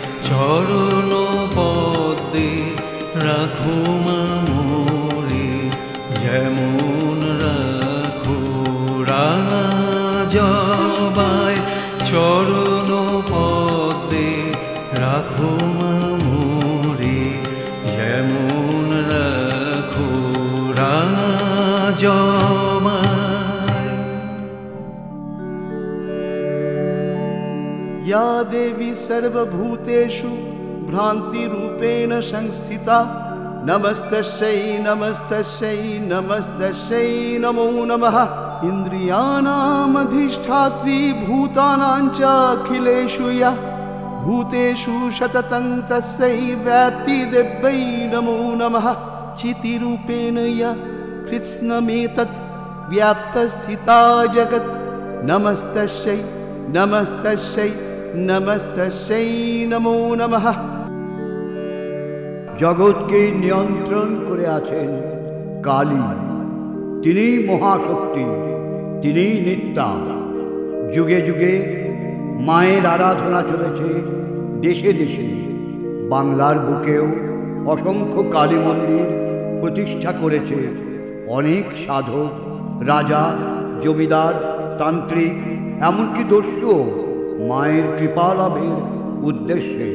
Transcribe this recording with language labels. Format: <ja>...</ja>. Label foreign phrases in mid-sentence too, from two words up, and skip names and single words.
<bn>চরণ পদ্মে রাখো মা মোরে যেমন রাখো রাঙা জবায়। চরণ পদ্মে রাখো মা মোরে যেমন রাখো রাঙা জবায়।</bn> <sa>या देवी सर्वभूतेषु भ्रान्तिरूपेण संस्थिता नमस्तस्यै नमस्तस्यै नमस्तस्यै नमो नमः। इन्द्रियाणामधिष्ठात्री भूतानां च अखिलेषु या भूतेषु सततं तस्यै व्याप्तिदिव्यै नमो नमः। चितिरूपेण या कृत्स्नमेतत् व्याप्तस्थिता जगत् नमस्तस्यै नमस्तस्यै नमस्तस्यै नमो नमः।</sa> <bn>জগৎকে নিয়ন্ত্রণ করে আছেন কালী। তিনিই মহাশক্তি, তিনিই নিত্যা। যুগে যুগে মায়ের আরাধনা চলেছে দেশে দেশে। বাংলার বুকেও অসংখ্য কালী মন্দির প্রতিষ্ঠা করেছে অনেক সাধক, রাজা, জমিদার, তান্ত্রিক, এমনকি দস্যু মায়ের কৃপা লাভের উদ্দেশ্যে।</bn>